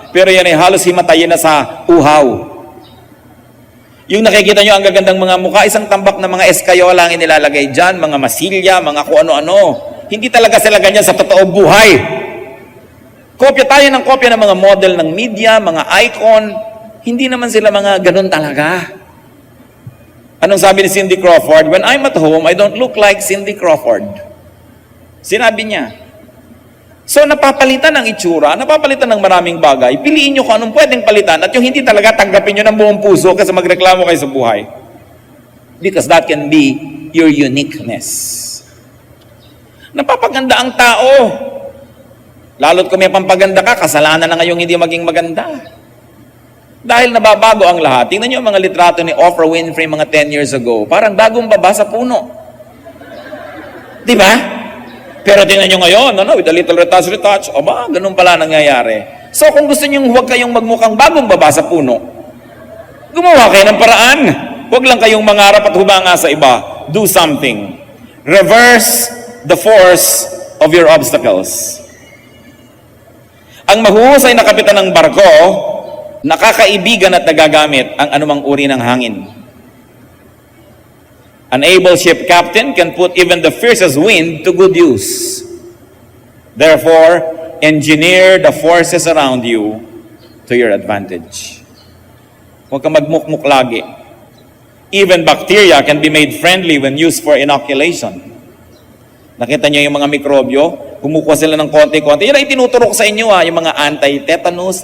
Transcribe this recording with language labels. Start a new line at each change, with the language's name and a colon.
Filipino: Pero yan ay halos himatayin na sa uhaw. Yung nakikita nyo ang gagandang mga mukha, isang tambak na mga eskayola ang inilalagay dyan, mga masilya, mga kung ano-ano. Hindi talaga sila ganyan sa totoong buhay. Kopya tayo ng kopya ng mga model ng media, mga icon. Hindi naman sila mga ganun talaga. Anong sabi ni Cindy Crawford?
English: When I'm at home, I don't look like Cindy Crawford.
Filipino: Sinabi niya. So napapalitan ng itsura, napapalitan ng maraming bagay. Piliin nyo kung anong pwedeng palitan at yung hindi talaga tanggapin nyo ng buong puso kasi magreklamo kayo sa buhay.
English: Because that can be your uniqueness.
Filipino: Napapaganda ang tao. Lalo't kung may pampaganda ka, kasalanan na ngayong hindi maging maganda. Dahil nababago ang lahat. Tingnan niyo ang mga litrato ni Oprah Winfrey mga
English: 10 years ago.
Filipino: Parang bagong baba sa puno. Di ba? Pero tingnan niyo ngayon,
English: with a little retouch.
Filipino: Aba, ganun pala nangyayari. So kung gusto niyo huwag kayong magmukhang bagong baba sa puno, gumawa kayo ng paraan. Huwag lang kayong mangarap at humanga sa iba.
English: Do something. Reverse the force of your obstacles.
Filipino: Ang mahuhusay na kapitan ng barko, nakakaibigan at nagagamit ang anumang uri ng hangin.
English: An able ship captain can put even the fiercest wind to good use. Therefore, engineer the forces around you to your advantage.
Filipino: Huwag kang magmukmuk lagi.
English: Even bacteria can be made friendly when used for inoculation.
Filipino: Nakita niyo yung mga mikrobyo? Kumukuha sila ng konti-konti. Yan ay tinuturok sa inyo yung mga anti-tetanus.